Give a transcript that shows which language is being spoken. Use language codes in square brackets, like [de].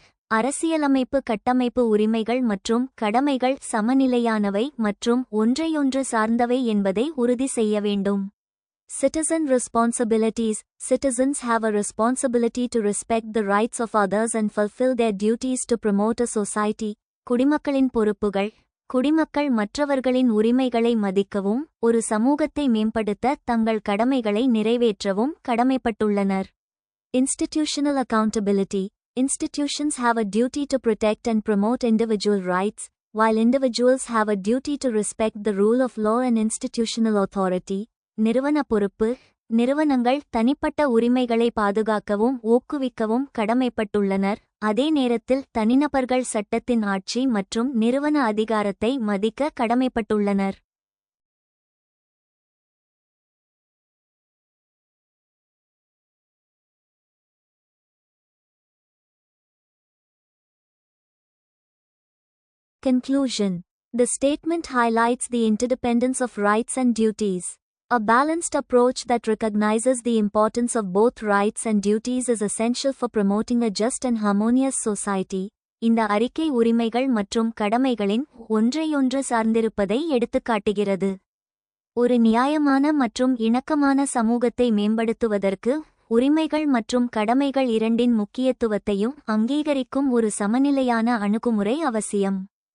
[ta] அரசியலமைப்பு கட்டமைப்பு உரிமைகள் மற்றும் கடமைகள் சமநிலையானவை மற்றும் ஒன்றையொன்று சார்ந்தவை என்பதை உறுதி செய்ய வேண்டும். [en] Citizen responsibilities. Citizens have a responsibility to respect the rights of others and fulfill their duties to promote a society. [ta] குடிமக்களின் பொறுப்புகள். குடிமக்கள் மற்றவர்களின் உரிமைகளை மதிக்கவும் ஒரு சமூகத்தை மேம்படுத்த தங்கள் கடமைகளை நிறைவேற்றவும் கடமைப்பட்டுள்ளனர். [en] Institutional accountability. Institutions have a duty to protect and promote individual rights, while individuals have a duty to respect the rule of law and institutional authority. [ta] நிறுவன பொறுப்பு. நிறுவனங்கள் தனிப்பட்ட உரிமைகளை பாதுகாக்கவும் ஊக்குவிக்கவும் கடமைப்பட்டுள்ளனர். அதே நேரத்தில் தனிநபர்கள் சட்டத்தின் ஆட்சி மற்றும் நிறுவன அதிகாரத்தை மதிக்க கடமைப்பட்டுள்ளனர். [en] Conclusion. The statement highlights the interdependence of rights and duties. A balanced approach that recognizes the importance of both rights and duties is essential for promoting a just and harmonious society. [ta] இந்த அறிக்கை உரிமைகள் மற்றும் கடமைகளின் ஒன்றையொன்று சார்ந்திருப்பதை எடுத்துக்காட்டுகிறது. ஒரு நியாயமான மற்றும் இணக்கமான சமூகத்தை மேம்படுத்துவதற்கு உரிமைகள் மற்றும் கடமைகள் இரண்டின் முக்கியத்துவத்தையும் அங்கீகரிக்கும் ஒரு சமநிலையான அணுகுமுறை அவசியம்.